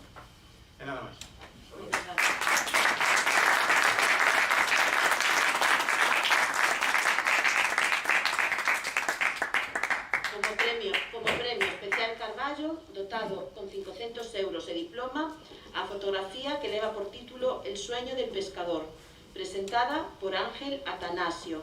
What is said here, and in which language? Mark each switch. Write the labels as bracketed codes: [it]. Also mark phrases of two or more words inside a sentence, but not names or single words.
[gl] E nada máis. Como premio especial Carballo, dotado con 500 euros de diploma, a fotografía que leva por título El sueño del pescador, presentada por Ángel Atanasio.